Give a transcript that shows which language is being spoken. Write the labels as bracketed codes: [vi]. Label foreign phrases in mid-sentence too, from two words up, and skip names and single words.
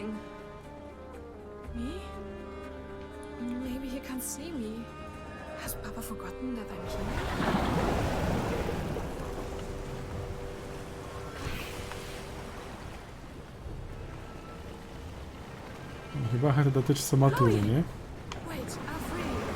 [en] Me? Maybe he can't see me. Has Papa forgotten that I'm here? [be] Chyba гэта датычыцца матулі, не? [en] Wait, Afri.